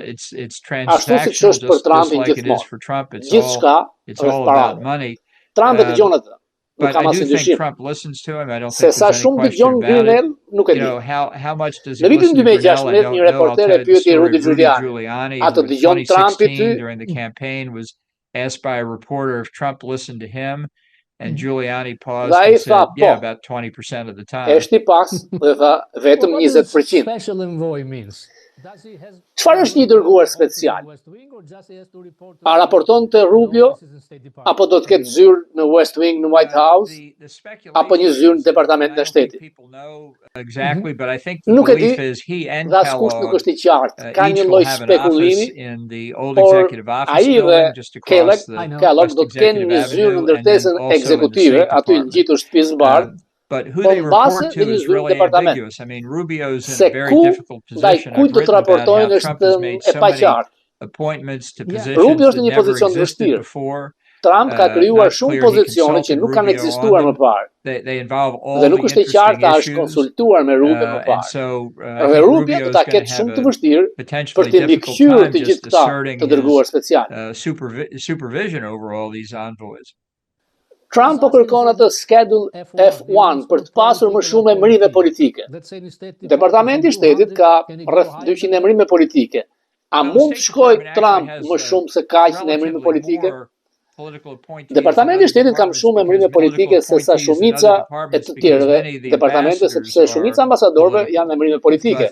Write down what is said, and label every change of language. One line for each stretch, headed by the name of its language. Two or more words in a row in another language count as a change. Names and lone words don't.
Albanian: Ashtu siç është për Trumpin gjithmonë. Gjithçka është para. Trump e dëgjon atë. nuk kam asnjë dyshim. Se sa shumë dëgjon Grinell, nuk e di. Në vitin 2016 një reporter e pyeti Rudy Giuliani, a të dëgjon Trumpi ty?
English: Asked by a reporter if Trump listened to him, and Giuliani paused and said, yeah, about 20% of the time.
Albanian: Është I pas dhe tha vetëm 20%.
English: Special envoy means?
Albanian: Çfarë është një dërguar special? A raporton te Rubio apo do të ketë zyrë në West Wing në White House apo një zyrë në Departamentin e Shtetit? Nuk e di, dhe askush nuk është I qartë. Ka një lloj spekulimi, por ai dhe Kellogg do të kenë një zyrë në ndërtesën ekzekutive, aty ngjitur shtëpisë së Bardhë.
English: But who they report to is really ambiguous. I mean, Rubio's in a very difficult position. I've written about how Trump has made so many appointments to positions that never existed before.
Albanian: Trump ka krijuar shumë pozicione që nuk kanë ekzistuar më parë. Dhe nuk është E qartë a është konsultuar me Rubio më parë. Dhe Rubio do ta ketë shumë të vështirë për të mbikëqyrë të gjithë këta të dërguar special.
English: Supervision over all these envoys.
Albanian: Trump po kërkon atë schedule F1 për të pasur më shumë emërime politike. Departamenti I Shtetit ka rreth 200 emërime politike. A mund të shkojë Trump më shumë se kaq në emërime politike? Departamenti I Shtetit ka më shumë emërime politike se sa shumica e të tjerëve departamente, sepse shumica ambasadorëve janë emërime politike.